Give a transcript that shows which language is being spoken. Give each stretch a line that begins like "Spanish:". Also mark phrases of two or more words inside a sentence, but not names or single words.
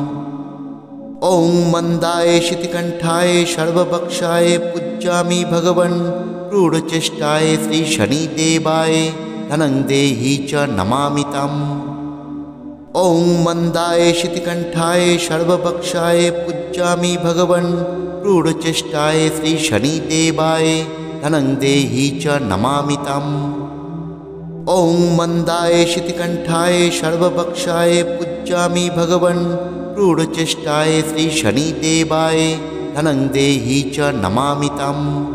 Sanskrit: ওং মন্দায় শিতিকণ্ঠায় সর্বভক্ষায় পূজ্যামি ভগবন ক্রূরচেষ্টায় শ্রী শনিদেবায় ধনং দেহি চ নমামি তম। ওং মন্দায় শিতিকণ্ঠায় সর্বভক্ষায় पूज्यामि भगवन् क्रूरचेष्टाय श्रीशनिदेवाय धनं देहि च नमामि तम्। ॐ मन्दाय शितिकण्ठाय सर्वभक्षाय पूज्यामि भगवन् क्रूरचेष्टाय श्रीशनिदेवाय धनं देहि च नमामि तम्।